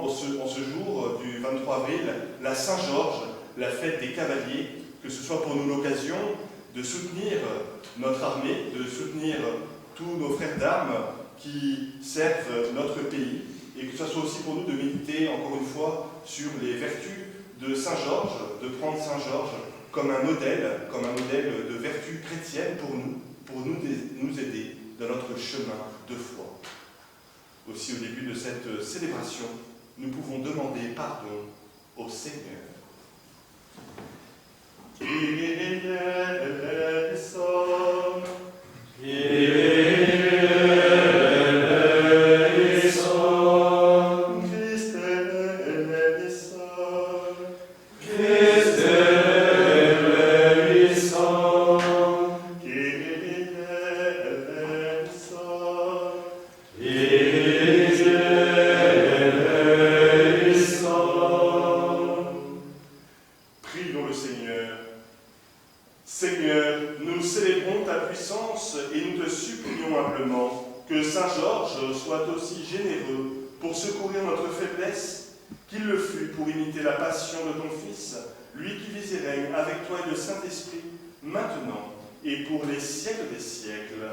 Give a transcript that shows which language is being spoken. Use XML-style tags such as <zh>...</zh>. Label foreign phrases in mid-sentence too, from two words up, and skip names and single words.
<fr>en ce jour du 23 avril, la Saint-Georges, la fête des cavaliers, que ce soit pour nous l'occasion de soutenir notre armée, de soutenir tous nos frères d'armes qui servent notre pays, et que ce soit aussi pour nous de méditer encore une fois sur les vertus de Saint-Georges, de prendre Saint-Georges comme un modèle de vertu chrétienne pour nous aider dans notre chemin de foi. Aussi, au début de cette célébration, nous pouvons demander pardon au Seigneur.</fr> <el>Κύριε ἐλέησον, Κύριε ἐλέησον, Χριστὲ ἐλέησον, Χριστὲ ἐλέησον, Κύριε ἐλέησον, Κύριε ἐλέησον.</el> <fr>Prions le Seigneur. Seigneur, nous célébrons ta puissance et nous te supplions humblement que Saint Georges soit aussi généreux pour secourir notre faiblesse qu'il le fut pour imiter la passion de ton Fils, lui qui vis et règne avec toi et le Saint-Esprit, maintenant et pour les siècles des siècles.</fr>